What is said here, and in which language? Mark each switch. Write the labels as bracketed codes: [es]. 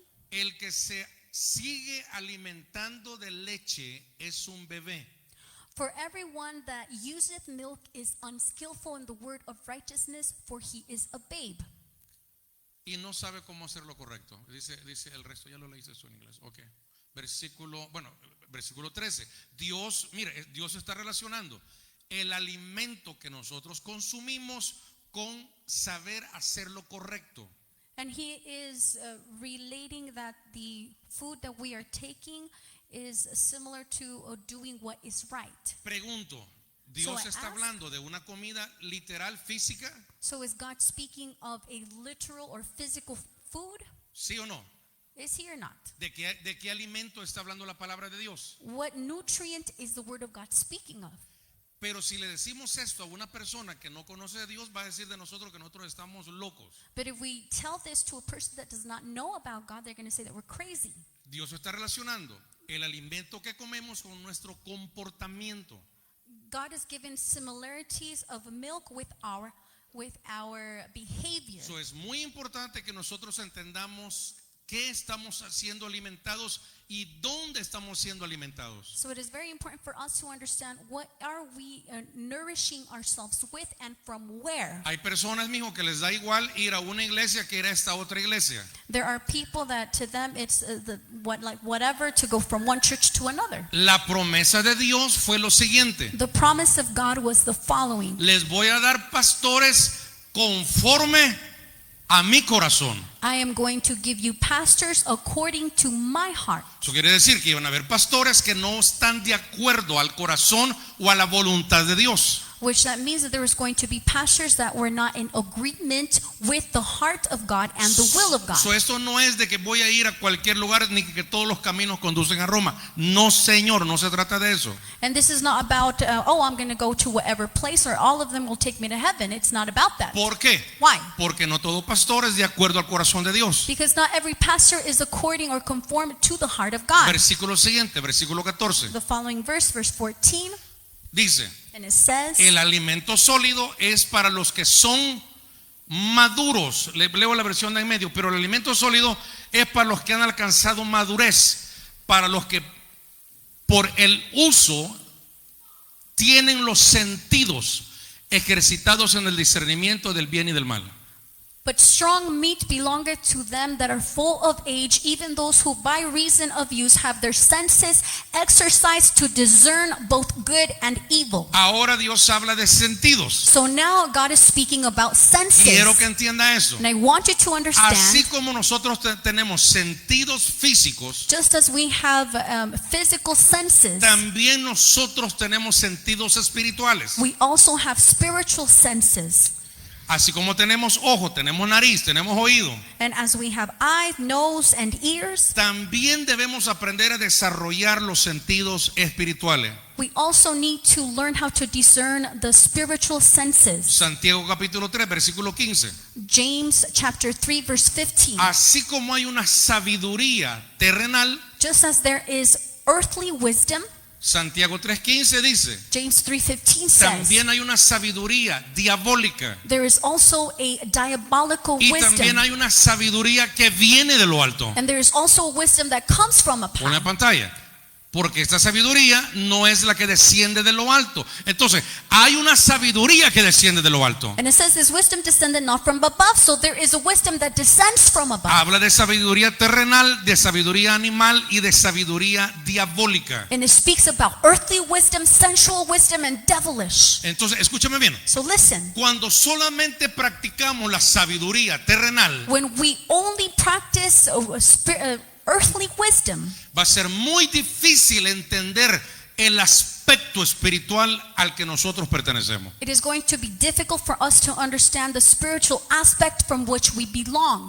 [es] el que se sigue alimentando de leche es un bebé. [en] For everyone that useth milk is unskillful in the word of righteousness, for he is a babe. [es] Y no sabe cómo hacer lo correcto. Dice el resto, ya lo leíste eso en inglés. Ok. Versículo 13. Dios está relacionando el alimento que nosotros consumimos con saber hacer lo correcto. [en] And he is relating that the food that we are taking is similar to doing what is right. [es] Pregunto, ¿Dios está hablando de una comida literal física? [en] So is God speaking of a literal or physical food? [es] ¿Sí o no? [en] Is he or not? [es] ¿De qué alimento está hablando la palabra de Dios? [en] What nutrient is the word of God speaking of? [es] Pero si le decimos esto a una persona que no conoce a Dios, va a decir de nosotros que nosotros estamos locos. [en] But if we tell this to a person that does not know about God, they're going to say that we're crazy. [es] Dios está relacionando el alimento que comemos con nuestro comportamiento. [en] God has given similarities of milk with our behavior. [es] So es muy importante que nosotros entendamos qué estamos siendo alimentados y dónde estamos siendo alimentados. [en] So it is very important for us to understand what are we nourishing ourselves with and from where. [es] Hay personas, mijo, que les da igual ir a una iglesia que ir a esta otra iglesia. [en] There are people that to them it's whatever to go from one church to another. [es] La promesa de Dios fue lo siguiente: [en] The promise of God was the following. [es] les voy a dar pastores conforme a mi corazón. [en] I am going to give you pastors according to my heart. [es] Eso quiere decir que iban a haber pastores que no están de acuerdo al corazón o a la voluntad de Dios. [en] Which that means that there was going to be pastors that were not in agreement with the heart of God and the will of God. [es] So esto no es de que voy a ir a cualquier lugar ni que todos los caminos conducen a Roma. No, Señor, no se trata de eso. [en] And this is not about I'm going to go to whatever place or all of them will take me to heaven. It's not about that. [es] ¿Por qué? [en] Why? [es] Porque no todo pastor es de acuerdo al corazón de Dios. [en] Because not every pastor is according or conform to the heart of God. [es] Versículo siguiente, versículo 14. [en] The following verse 14, [es] Dice: [en] and it says, [es] el alimento sólido es para los que son maduros. Leo la versión de en medio, pero el alimento sólido es para los que han alcanzado madurez, para los que por el uso tienen los sentidos ejercitados en el discernimiento del bien y del mal. [en] but strong meat belongeth to them that are full of age, even those who by reason of use have their senses exercised to discern both good and evil. [es] Ahora Dios habla de sentidos. [en] So now God is speaking about senses. [es] Quiero que entienda eso. [en] And I want you to understand, [es] Así como nosotros tenemos sentidos físicos, [en] just as we have physical senses, [es] también nosotros tenemos sentidos espirituales. [en] we also have spiritual senses. [es] Así como tenemos ojo, tenemos nariz, tenemos oído, [en] And as we have eyes, nose, and ears, [es] también debemos aprender a desarrollar los sentidos espirituales. [en] we also need to learn how to discern the spiritual senses. [es] Santiago capítulo 3, versículo 15. [en] James chapter 3 verse 15. [es] Así como hay una sabiduría terrenal, [en] Just as there is earthly wisdom, [es] Santiago 3:15 dice, [en] James 3:15 says, [es] también hay una sabiduría diabólica. [en] there is also a diabolical [es] Y [en] wisdom. [es] también hay una sabiduría que viene de lo alto. [en] And there is also wisdom that comes from above. [es] Pon la pantalla. Porque esta sabiduría no es la que desciende de lo alto. Entonces, hay una sabiduría que desciende de lo alto. [en] And it says this wisdom descended not from above, so there is a wisdom that descends from above. [es] Habla de sabiduría terrenal, de sabiduría animal y de sabiduría diabólica. [en] And it speaks about earthly wisdom, sensual wisdom, and devilish. [es] Entonces, escúchame bien. [en] So listen, [es] Cuando solamente practicamos la sabiduría terrenal, [en] when we only practice earthly wisdom, [es] va a ser muy difícil entender el aspecto espiritual al que nosotros pertenecemos. [en] it is going to be difficult for us to understand the spiritual aspect from which we belong.